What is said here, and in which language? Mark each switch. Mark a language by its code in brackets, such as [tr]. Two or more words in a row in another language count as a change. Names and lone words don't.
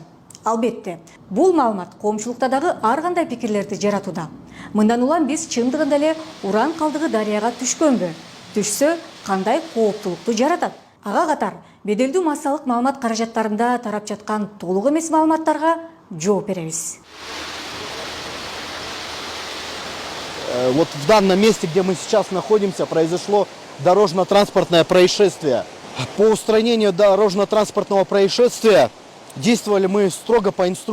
[ky] Албетте, бул маалымат коомчулукта дагы ар кандай пикирлерди жаратууда. Мындан улам биз чындыгында эле уран калдыгы дарыяга түшкөнбү? Түшсө, кандай кооптулукту жаратат? Ага катар беделдүү массалык маалымат каражаттарында тарап жаткан толук эмес маалыматтарга жооп беребиз. [ru] Вот в данном месте, где мы сейчас находимся, произошло дорожно-транспортное происшествие. По устранению дорожно-транспортного происшествия действовали мы строго по инструкции.